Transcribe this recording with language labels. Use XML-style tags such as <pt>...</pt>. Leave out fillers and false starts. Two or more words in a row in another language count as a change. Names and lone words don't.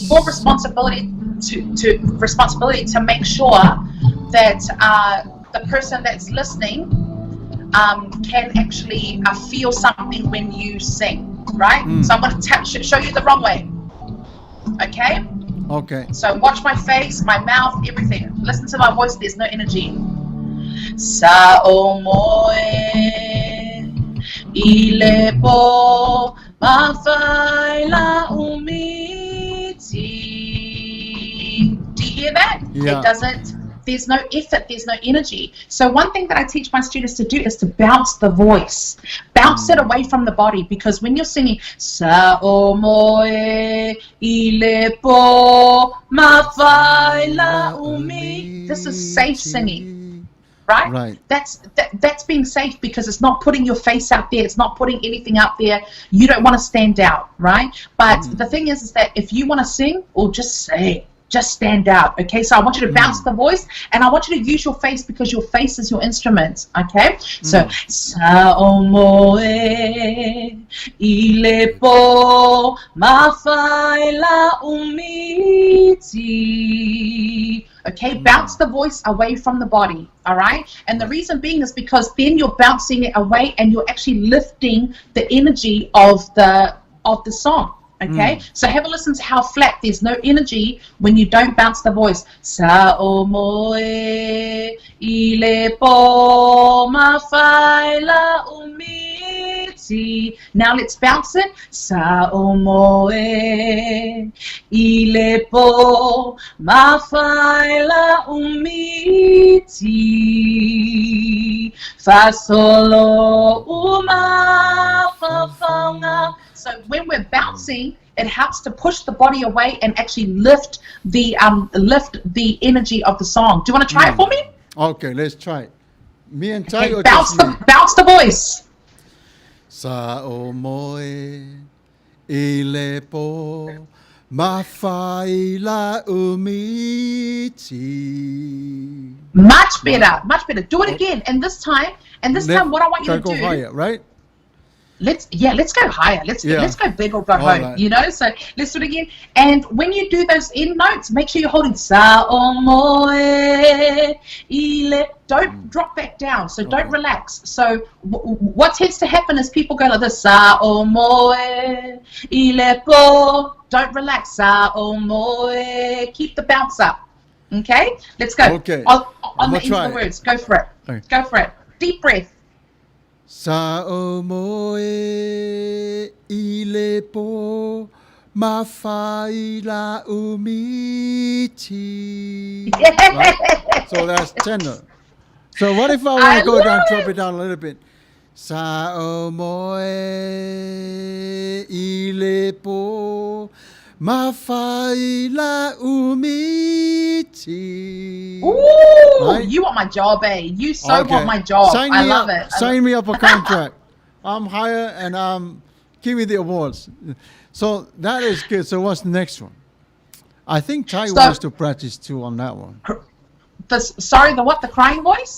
<en>it's your responsibility to make sure that the person that's listening can actually feel something when you sing, right? So I'm going to show you the wrong way. Okay? Okay. So watch my face, my mouth, everything. Listen to my voice, there's no energy.</en> <sm>Sa omoe ilepo Mafaila umiti.</sm> <en>Do you hear that? Yeah. It doesn't. There's no effort, there's no energy. So one thing that I teach my students to do is to bounce the voice. Bounce it away from the body, because when you're singing</en> <sm>Sa o moe ilepo mafaila umi,</sm> <en>this is safe singing, right? Right. That's being safe, because it's not putting your face out there, it's not putting anything out there. You don't want to stand out, right? But the thing is that if you want to sing, or just say, just stand out, okay? So I want you to bounce the voice, and I want you to use your face, because your face is your instrument, okay? So,</en> <sm>Sa o moe ilepo mafaila umiti.</sm> <en>Okay, bounce the voice away from the body, all right? And the reason being is because then you're bouncing it away, and you're actually lifting the energy of the song. Okay, so have a listen to how flat. There's no energy when you don't bounce the voice.</en> <sm>Sa o moe ilepo mafaila umiti.</sm> <en>Now let's bounce it.</en> <sm>Sa o moe ilepo mafaila umiti. Fa solo uma fa faunga.</sm> <en>So when we're bouncing, it helps to push the body away and actually lift the energy of the song. Do you want to try it for me? Okay, let's try it. Me and Tai, Okay, or bounce just me? the voice.</en> <sm>Sa o moe ilepo mafaila umiti.</sm> <en>Much better, much better. Do it again. And this time, what I want you to go do. higher, right? Let's go higher. Let's go big or go home. right. You know, so let's do it again. And when you do those end notes, make sure you're holding</en> <sm>Sa o moe ile.</sm> <en>Don't drop back down. So don't relax. So what tends to happen is people go like this.</en> <sm>Sa o moe ile po.</sm> <en>Don't relax.</en> <sm>Sa o moe.</sm> <en>Keep the bounce up. Okay, let's go. Okay. On I'ma the end try of the it. words. Go for it. Okay. Go for it. Deep breath.</en> <sm>Sa o moe ilepo mafaila umiti.</sm> <en>Right? So that's tenor. So what if I want I to go love down, it. drop it down a little bit?</en> <sm>Sa o moe ilepo mafaila umiti. Ooh,</sm> <en>Right? you want my job, eh? You so Okay. want my job. Sign I me love up, it. Sign me up a contract. I'm higher, and give me the awards. So that is good. So what's the next one? I think Tai wants to practice too on that one. The what? The crying voice?</en>